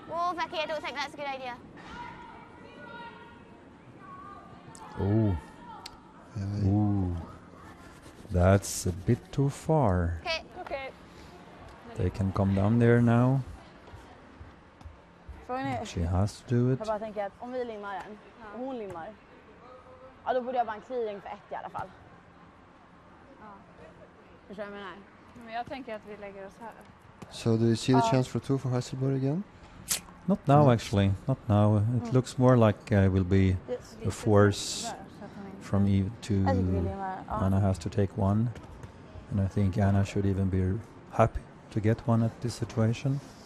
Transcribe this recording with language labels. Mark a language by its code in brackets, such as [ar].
[en] Whoa, Vicky, I don't think that's a good idea. Oh, Yeah, ooh, that's a bit too far. Okay. Okay. They can come down there now. [sv] Från ner. [en] She has to do it. [sv] Jag bara tänker att om vi limmar den och hon limmar, ja då borde jag bara en clearing för 1 i alla fall. Förstår du vad jag menar? Men jag tänker att vi lägger oss här. [en] So do you see the chance for 2 for Hasselborg again? Not now, actually. Not now. It looks more like will be a force from Eve to [sv] Jag tycker vi limmar. Ja. [en] Anna has to take one. And I think Anna should even be happy to get one at this situation.